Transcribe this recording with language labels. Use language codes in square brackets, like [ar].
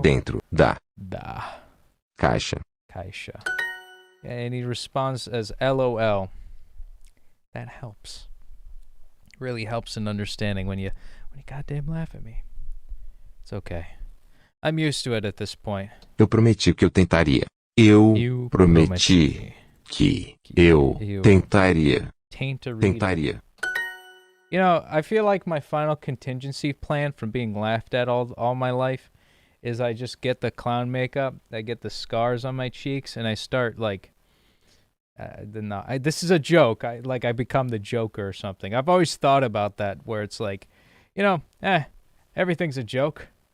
[pt] dentro da Caixa. caixa. [en] And he responds as LOL. That helps. Really helps in understanding when you goddamn laugh at me. It's okay. I'm used to it at this point. [pt] Eu prometi que eu tentaria. Eu prometi que eu tentaria. Tentaria. [en] I feel like my final contingency plan from being laughed at all my life is I just get the clown makeup, I get the scars on my cheeks, and I start like, this is a joke. I become the Joker or something. I've always thought about that, where it's like, everything's a joke.